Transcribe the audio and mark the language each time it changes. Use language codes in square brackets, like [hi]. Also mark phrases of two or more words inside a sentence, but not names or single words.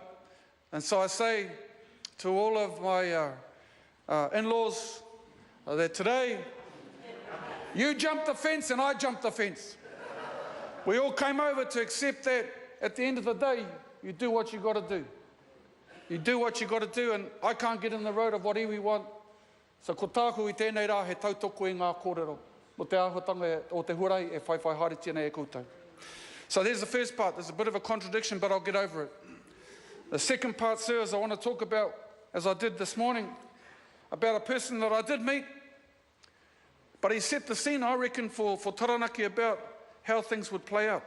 [en] And so I say to all of my in-laws that today, you jumped the fence and I jumped the fence. We all came over to accept that at the end of the day, you do what you got to do. You do what you got to do, and I can't get in the road of what we want. [mi] So ko tāku I tēnei rā he tautoko I ngā kōrero. Mo te āhuatanga o te hurai e whaiwhai haere tēnei e koutou. [en] So there's the first part. There's a bit of a contradiction, but I'll get over it. The second part, sir, is I want to talk about, as I did this morning, about a person that I did meet, but he set the scene, I reckon, for Taranaki about how things would play out.